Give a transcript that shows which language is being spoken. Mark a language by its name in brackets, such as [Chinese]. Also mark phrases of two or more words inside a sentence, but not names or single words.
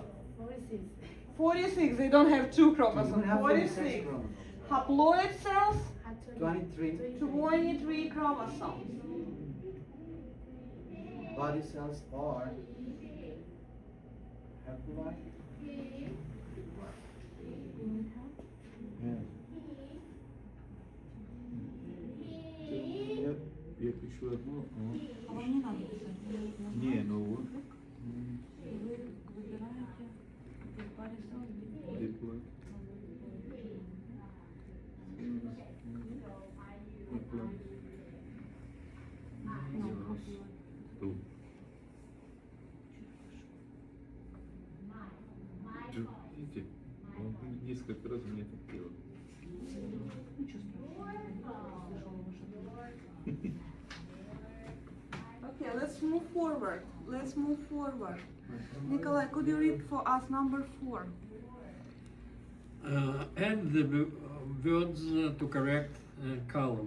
[English] 46. 46. They don't have two You chromosomes. have 46 46. chromosomes. Haploid cells, 23 23 chromosomes. body cells are haploid. [Turkish] evet. 74 mu? [Ukrainian] Ні, ну диплой. Тут. [Russian] Видите, он несколько раз меня так делал. [English] Okay, let's move forward. Let's move forward. Nikolai, could you read for us number 4? Add the words to correct column.